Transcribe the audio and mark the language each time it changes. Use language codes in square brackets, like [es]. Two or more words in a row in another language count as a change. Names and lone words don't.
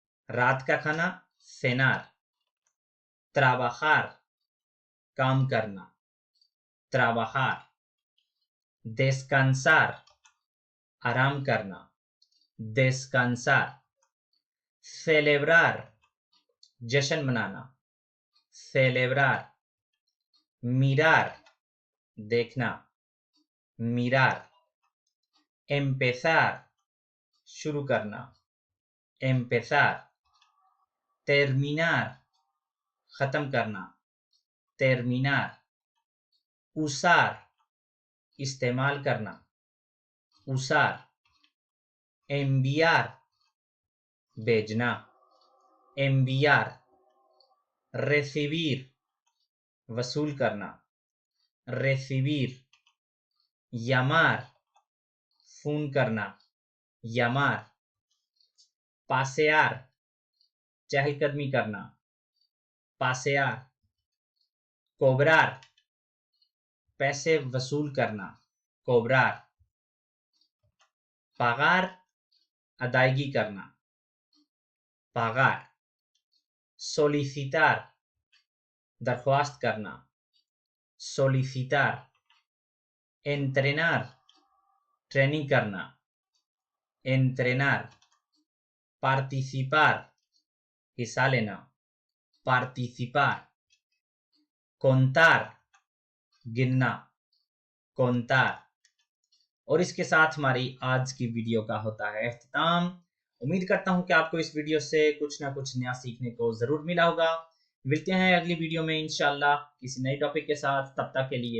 [ur] رات کا کھانا [es] cenar, trabajar [ur] کام کرنا, [es] trabajar, descansar [ur] آرام کرنا, [es] descansar, [ur] celebrar جشن منانا, [es] celebrar, mirar देखना, mirar, empezar शुरू [ur] करना, [es] empezar, terminar [ur] ختم کرنا, [es] terminar, usar [ur] استعمال کرنا, [es] usar, enviar भेजना, enviar, recibir [ur] وصول کرنا, [es] recibir, llamar [ur] فون کرنا, [es] llamar, pasear [ur] چہل قدمی کرنا, [es] pasear, cobrar [ur] پیسے وصول کرنا, [es] cobrar, [ur] pagar ادائیگی کرنا, [es] pagar, solicitar [ur] درخواست کرنا, [es] solicitar, entrenar [ur] ٹریننگ کرنا, [es] entrenar, participar [ur] حصہ لینا, [es] participar, contar गिनना, contar। [ur] اور اس کے ساتھ ہماری آج کی ویڈیو کا ہوتا ہے اختتام. امید کرتا ہوں کہ آپ کو اس ویڈیو سے کچھ نہ کچھ نیا سیکھنے کو ضرور ملا ہوگا. ملتے ہیں اگلی ویڈیو میں ان شاء اللہ کسی نئے ٹاپک کے ساتھ.